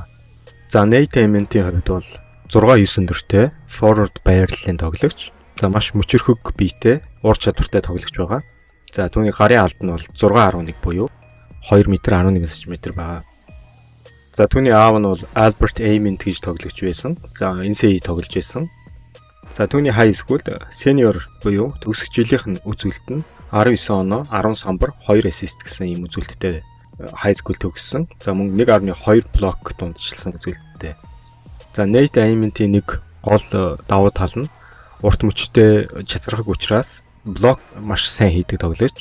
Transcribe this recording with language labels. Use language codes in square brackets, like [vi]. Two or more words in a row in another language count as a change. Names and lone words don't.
[mn] За Nate Ament-ийн хувьд бол 6-9 өндөртэй forward байрлалын тоглогч. За маш мөчөрхөг биетэй, ур чадвартай тоглогч байгаа. За түүний гарын алд нь бол 6.11 буюу 2 м 11 см байгаа. За түүний аав нь бол Albert Ament гэж тоглогч байсан. За NCAA тоглож байсан. За түүний [en] high school senior [mn] буюу төгсөх жилийнх нь үзүүлэлт нь 19 оноо 10 самбар 2 assist гэсэн ийм үзүүлэлттэй [en] high school [mn] төгссөн. За мөн 1.2 блок дундчилсан үзүүлэлттэй. За Nate Ament-ийн нэг гол давуу тал нь урт мөчтэй чацрахаг учраас блок маш сайн хийдэг тоглогч.